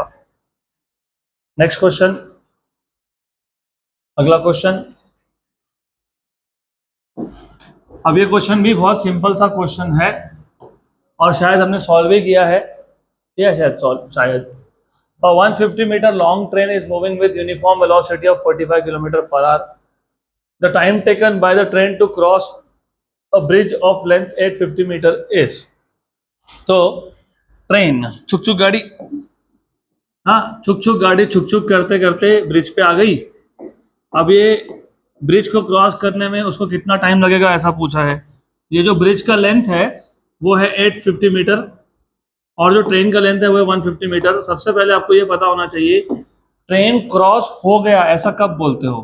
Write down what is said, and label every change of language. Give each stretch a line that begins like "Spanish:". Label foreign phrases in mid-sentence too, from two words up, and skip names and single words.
English: next question,
Hindi: अगला क्वेश्चन। अब ये क्वेश्चन भी बहुत सिंपल सा क्वेश्चन है और शायद हमने सॉल्व भी किया है, या शायद
English: 150 meter long train is moving with uniform velocity of 45 km per hour. The time taken by the train to cross a bridge of length 850 meter is.
Hindi: तो ट्रेन छुक छुक गाड़ी, हाँ छुक छुक गाड़ी छुक छुक करते करते ब्रिज पे आ गई। अब ये ब्रिज को क्रॉस करने में उसको कितना टाइम लगेगा ऐसा पूछा है। ये जो ब्रिज का लेंथ है वो है 850 मीटर और जो ट्रेन का लेंथ है वो है 150 मीटर। सबसे पहले आपको ये पता होना चाहिए ट्रेन क्रॉस हो गया ऐसा कब बोलते हो?